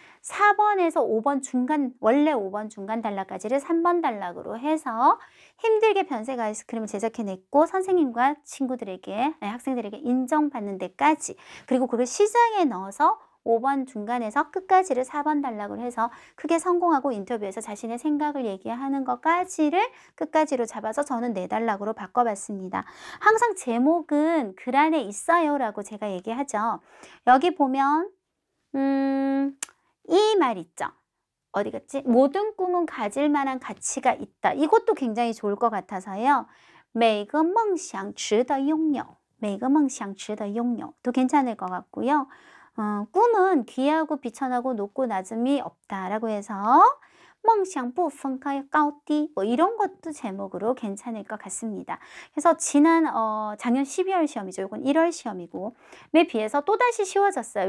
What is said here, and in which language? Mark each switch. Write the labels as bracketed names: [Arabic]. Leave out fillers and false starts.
[Korean] 4번에서 5번 중간, 원래 5번 중간 단락까지를 3번 단락으로 해서 힘들게 변색 아이스크림을 제작해냈고 선생님과 친구들에게, 학생들에게 인정받는 데까지, 그리고 그걸 시장에 넣어서 5번 중간에서 끝까지를 4번 단락으로 해서 크게 성공하고 인터뷰에서 자신의 생각을 얘기하는 것까지를 끝까지로 잡아서 저는 4단락으로 바꿔봤습니다. 항상 제목은 글 안에 있어요 라고 제가 얘기하죠. 여기 보면 이 말 있죠. 어디 갔지? 모든 꿈은 가질 만한 가치가 있다. 이것도 굉장히 좋을 것 같아서요. [Chinese] 每个梦想值得拥有每个梦想值得拥有 [Korean] 도 괜찮을 것 같고요. 꿈은 귀하고 비천하고 높고 낮음이 없다라고 해서 [Chinese] 梦想不分开高低 [Korean] 뭐 이런 것도 제목으로 괜찮을 것 같습니다. 그래서 지난 작년 12월 시험이죠. 이건 1월 시험이고 에 비해서 또다시 쉬워졌어요.